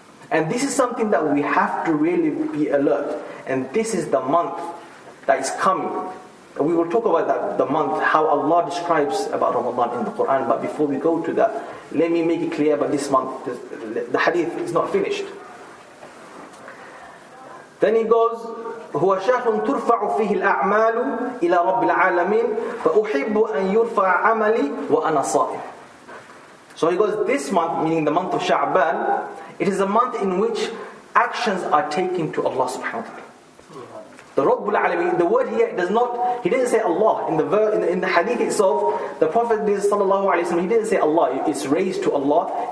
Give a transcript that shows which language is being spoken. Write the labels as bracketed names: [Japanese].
[English] And this is something that we have to really be alert. And this is the month that is coming. We will talk about that, the month, how Allah describes about Ramadan in the Quran. But before we go to that, let me make it clear about this month. The hadith is not finished. Then he goes, [Arabic] هو شهر ترفع فيه الأعمال إلى رب العالمين فأحب أن يرفع عملي وأنا صائم. [English] So he goes, this month, meaning the month of Sha'ban, it is a month in which actions are taken to Allah subhanahu wa ta'ala. The Rabbul Alameen, the word here does not, he didn't say Allah. In the hadith itself, the Prophet sallallahu alaihi wasallam, he didn't say Allah, it's raised to Allah.